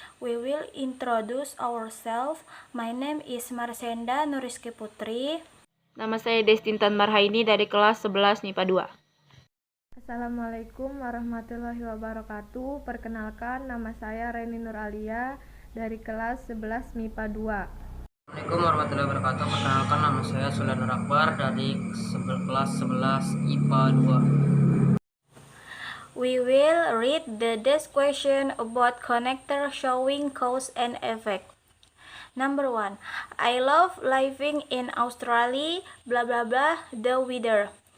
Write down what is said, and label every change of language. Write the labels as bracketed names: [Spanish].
[English] We will introduce ourselves. My name is Marsenda Nuriski Putri. [Indonesian] Nama saya Destintan Marhaini dari kelas 11 MIPA 2. [Arabic] Assalamualaikum warahmatullahi wabarakatuh. [Indonesian] Perkenalkan, nama saya Reni Nuralia dari kelas 11 MIPA 2. [Arabic] Assalamualaikum warahmatullahi wabarakatuh. [Indonesian] Perkenalkan, nama saya Sulaiman Nur Akbar dari kelas 11 IPA 2. [English] We will read this question about connector showing cause and effect. Number 1. I love living in Australia, blah blah blah, the weather.